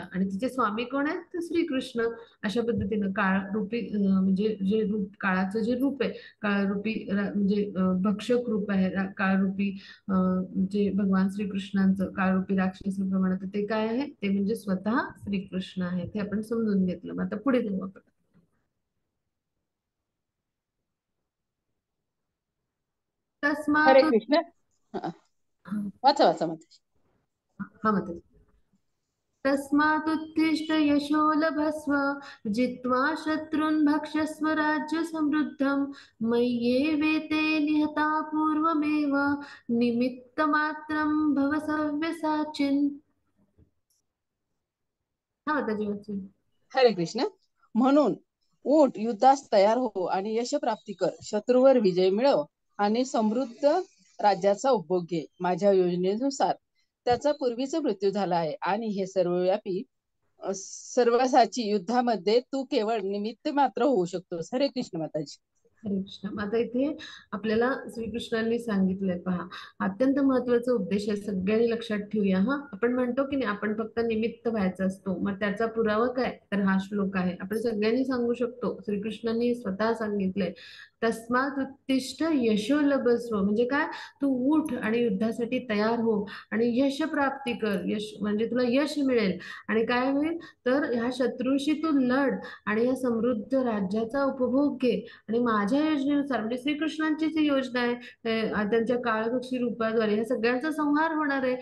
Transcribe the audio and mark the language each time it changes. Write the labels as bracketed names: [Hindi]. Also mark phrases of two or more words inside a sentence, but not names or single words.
[Marathi] आणि तिचे स्वामी कोण आहेत तर श्रीकृष्ण. अशा पद्धतीनं काळ रूपी म्हणजे जे रूप काळाचं जे रूप आहे काळरूपी म्हणजे भक्षक रूप आहे काळरूपी जे भगवान श्रीकृष्णांचं काळरूपी राक्षसाप्रमाणे तर ते काय आहे ते म्हणजे स्वतः श्रीकृष्ण आहे. ते आपण समजून घेतलं. मग आता पुढे जाऊ आपण. हरे तस्मात कृष्ण. हा, वाचा वाचा माताजी. [Sanskrit] हा मत तस्मात्तिष्ठ यशो लभस्व जित्वा शत्रून् भक्षस्व राज्य समृद्धं मय्येवेते निहता पूर्वमेव निमित्तमात्रं भव सव्यसाचिन्. [Marathi] हा त्याची वाचून. हरे कृष्ण. म्हणून उठ, युद्धास तयार हो आणि यश प्राप्ती कर. शत्रूवर विजय मिळव आणि समृद्ध राज्याचा उपभोग घे. माझ्या योजनेनुसार त्याचा पूर्वीच मृत्यू झाला आहे आणि हे सर्वव्यापी सर्वसाची युद्धामध्ये तू केवळ निमित्त मात्र होऊ शकतोस. हरे कृष्ण माताजी. हरे कृष्ण. आता इथे आपल्याला श्रीकृष्णांनी सांगितलंय. पहा अत्यंत महत्वाचा उद्देश आहे, सगळ्यांनी लक्षात ठेवूया. हा आपण म्हणतो की नाही आपण फक्त निमित्त व्हायचा असतो. मग त्याचा पुरावा काय तर हा श्लोक आहे. आपण सगळ्यांनी सांगू शकतो. श्रीकृष्णांनी स्वतः सांगितलंय [Sanskrit] तस्मात उत्तिष्ठ यशो लभस्व [Marathi] म्हणजे काय, तू उठ आणि युद्धासाठी तयार हो आणि यश प्राप्ती कर. यश म्हणजे तुला यश मिळेल. आणि काय होईल तर ह्या शत्रूशी तू लढ आणि या समृद्ध राज्याचा उपभोग घे. आणि माझ्या योजनेनुसार म्हणजे श्रीकृष्णांची जी योजना आहे त्यांच्या काळभक्षी रूपाद्वारे या सगळ्यांचा संहार होणार आहे.